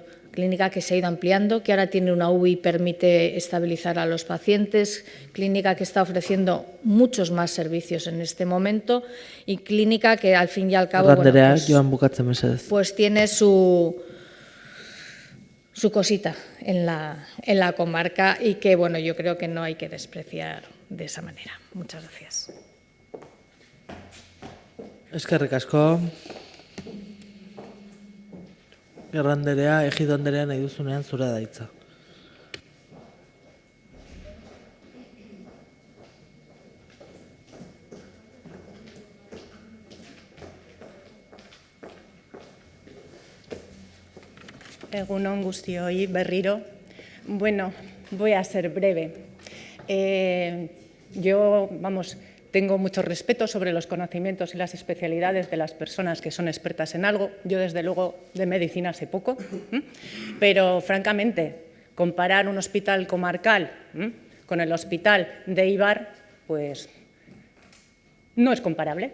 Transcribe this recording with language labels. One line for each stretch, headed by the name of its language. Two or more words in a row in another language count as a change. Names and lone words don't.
Spanish: Clínica que se ha ido ampliando, que ahora tiene una UBI y permite estabilizar a los pacientes, clínica que está ofreciendo muchos más servicios en este momento, y clínica que al fin y al cabo pues tiene su cosita en la comarca, y que yo creo que no hay que despreciar de esa manera. Muchas gracias.
Basque: Eskerrik asko. Gerra Anderea, Egido Anderea, nahi duzunean zurea da hitza. Egun on guztioi berriro.
Spanish: Bueno, voy a ser breve. Tengo mucho respeto sobre los conocimientos y las especialidades de las personas que son expertas en algo. Yo, desde luego, de medicina sé poco, pero, francamente, comparar un hospital comarcal con el hospital de Eibar, pues no es comparable.